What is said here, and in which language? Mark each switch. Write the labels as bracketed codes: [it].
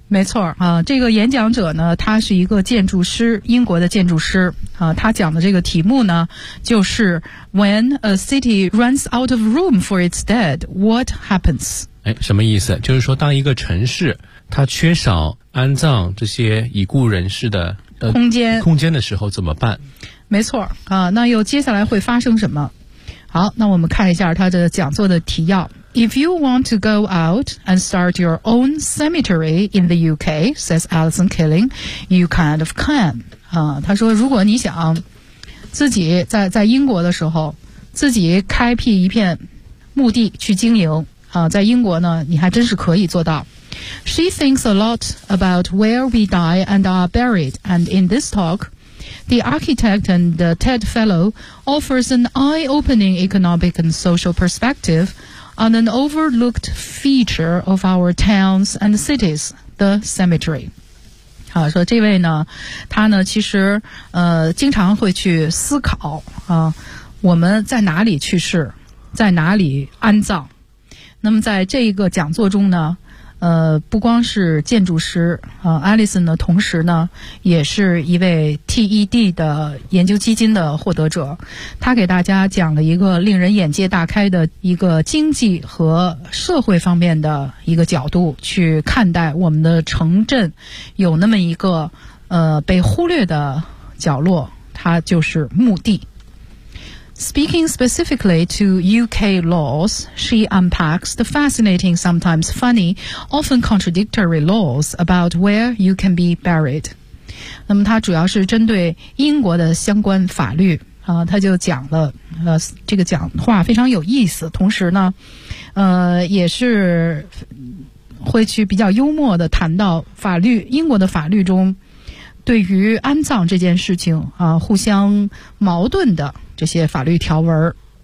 [zh] 没错，这个演讲者呢他是一个建筑师，英国的建筑师，他讲的这个题目呢就是 [en] When a city runs out of room for its dead, what happens? [zh] 什么意思？就是说当一个城市它缺少安葬这些已故人士的空间的时候怎么办？没错，那又接下来会发生什么？好，那我们看一下它的讲座的提要。 [en] If you want to go out and start your own cemetery in the UK, says Alison Killing, you kind of can. [zh] 他说如果你想自己在英国的时候自己开辟一片墓地去经营，在英国呢你还真是可以做到。 [en] She thinks a lot about where we die and are buried, and in this talk, the architect and the TED fellow offers an eye-opening economic and social perspective on an overlooked feature of our towns and cities, the cemetery. [zh] 说这位呢他呢其实经常会去思考，我们在哪里去世，在哪里安葬。那么在这一个讲座中呢，不光是建筑师，Alison 呢，同时呢，也是一位 TED 的研究基金的获得者，他给大家讲了一个令人眼界大开的一个经济和社会方面的一个角度去看待我们的城镇有那么一个被忽略的角落，它就是墓地。 [en] Speaking specifically to UK laws, she unpacks the fascinating, sometimes funny, often contradictory laws about where you can be buried. [zh] 那么她主要是针对英国的相关法律，她就讲了，这个讲话非常有意思，同时呢，也是会去比较幽默地谈到法律，英国的法律中对于安葬这件事情，互相矛盾的这些法律条文。